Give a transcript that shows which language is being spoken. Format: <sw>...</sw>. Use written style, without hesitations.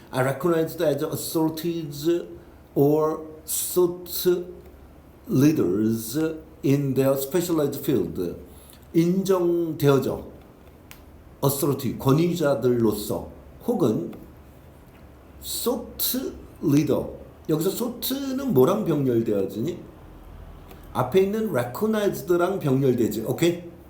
<en>Are recognized as authorities or thought leaders in their specialized field.</en> <ko>인정되어져. authority, 권위자들로서. 혹은 thought leader. 여기서 thought는 뭐랑 병렬되어지니? 앞에 있는 recognized랑 병렬되지. 오케이?</ko>